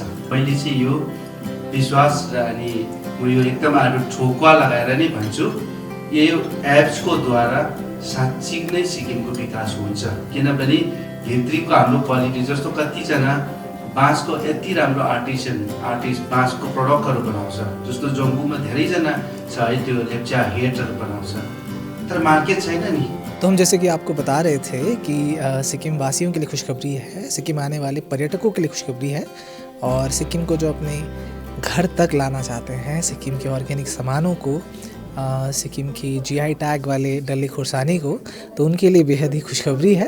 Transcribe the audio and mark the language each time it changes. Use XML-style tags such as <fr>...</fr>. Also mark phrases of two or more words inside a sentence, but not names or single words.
<ne>मैले चाहिँ यो विश्वास र अनि म यो एकदम आफ्नो ठोकुवा लगाएर नै भन्छु, यो एप्सको द्वारा साँच्चै नै सिक्किमको विकास हुन्छ। किनभने भित्रीको हाम्रो क्वालिटी जस्तो कतिजना बाँसको यति राम्रो आर्टिस्ट बाँसको प्रडक्टहरू बनाउँछ, जस्तो जम्बूमा धेरैजना छ है, त्यो लेप्चा हेटहरू बनाउँछ, तर मार्केट छैन नि।</ne> <hi>तो हम जैसे कि आपको बता रहे थे कि सिक्किम वासियों के लिए खुशखबरी है, सिक्किम आने वाले पर्यटकों के लिए खुशखबरी है और सिक्किम को जो अपने घर तक लाना चाहते हैं, सिक्किम के ऑर्गेनिक सामानों को, सिक्किम की GI टैग वाले</hi> <ne>डल्ले खुरसानी</ne> <hi>को, तो उनके लिए बेहद ही खुशखबरी है।</hi>